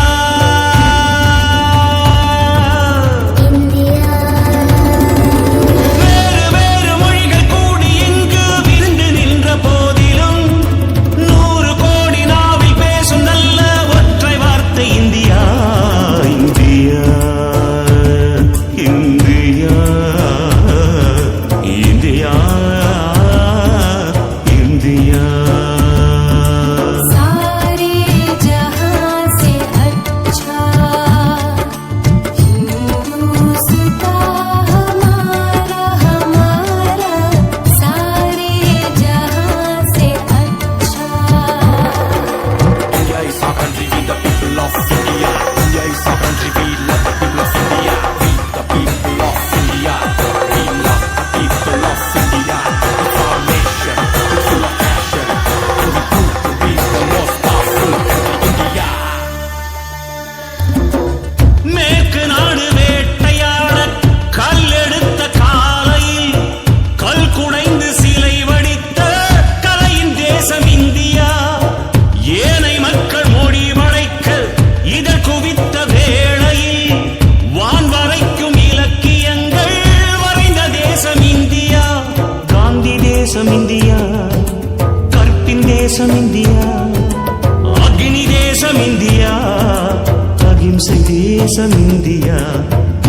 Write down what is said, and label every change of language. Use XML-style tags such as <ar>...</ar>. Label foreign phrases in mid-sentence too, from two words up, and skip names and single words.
<ta>வேறு வேறு மொழிகள் கூடி இங்கு விருந்து நின்ற போதிலும் 100 கோடி நாவில் பேசும் நல்ல ஒற்றை வார்த்தை இந்தியா இந்தியா இந்தியா இந்தியா இந்தியா</ta> <hi>सारे जहां से अच्छा हिंदुस्तां हमारा हमारा सारे जहां से अच्छा</hi> <en>India is our country, we the people of India. India is our country, we love the people of India. We the people of India. We love the people of India. It's our nation, it's full of passion. And we prove to be the most powerful country, India.</en> <ta>மேற்கு நாடு வேட்டையாட கல்லெடுத்த காலையில் கல் குடைந்து சிலை வடித்த கலையின் தேசம் இந்தியா ஏனை மக்கள் மொழி வளைக்க இதழ் குவித்த வேளையில் வான் வரைக்கும் இலக்கியங்கள் வரைந்த தேசம் இந்தியா காந்தி தேசம் இந்தியா கற்பின் தேசம் இந்தியா அக்னி தேசம் இந்தியா அகிம்சை தேசம் இந்தியா</ta>